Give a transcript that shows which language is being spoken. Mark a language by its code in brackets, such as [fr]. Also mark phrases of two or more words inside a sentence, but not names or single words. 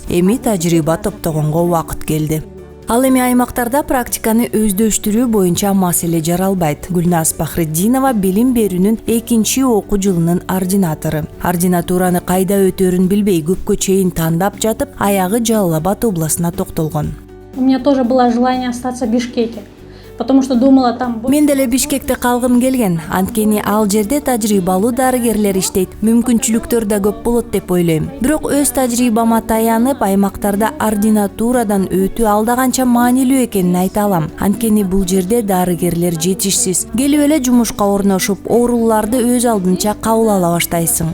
[ky] Эми тажрыйба топтогонго убакыт келди. Ал эми аймактарда практиканы өздөштүрүү боюнча маселе жаралбайт. Гүлназ Пахриддинова билим берүүнүн 2-чи окуу жылынын ординатору. Ординатураны кайда өтөрүн билбей көпкө чейин тандап жатып, аягы Жалал Абад областына токтолгон. [ru] У меня тоже было желание остаться в Бишкеке, потому что думала там... [ky] Мен деле Бишкекте калгым келген. Анткени ал жерде тажрыйбалуу дарыгерлер иштейт, мүмкүнчүлүктөр да көп болот деп ойлойм. Бирок өз тажрыйбама таянып, аймактарда ординатурадан өтүү алда канча маанилүү экенин айта алам. Анткени бул жерде дарыгерлер жетишсиз. Келип эле жумушка орношуп, ооруларды өз алдынча кабыл ала баштайсың.